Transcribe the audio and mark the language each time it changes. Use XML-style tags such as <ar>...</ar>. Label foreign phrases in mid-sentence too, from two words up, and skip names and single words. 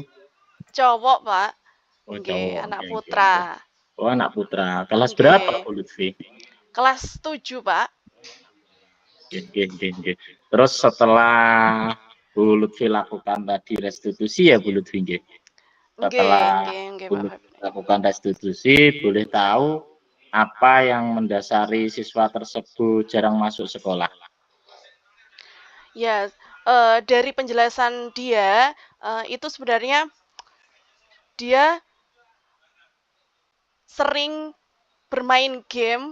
<id>Cowok, Pak. Oh, Nggih, cowok. anak Oke, oke, putra. oke. Oh, anak putra. Kelas berapa, Nggih. Bu Lutfi? Kelas 7, Pak. Oke, oke, oke, oke. Terus setelah Bu Lutfi lakukan tadi restitusi ya, Bu Lutfi, nggih. Nggih, Setelah nggih, nggih, Bu Pak Lutfi Febrik. lakukan restitusi, boleh tahu apa yang mendasari siswa tersebut jarang masuk sekolah? Ya, dari penjelasan dia, itu sebenarnya dia sering bermain game</id>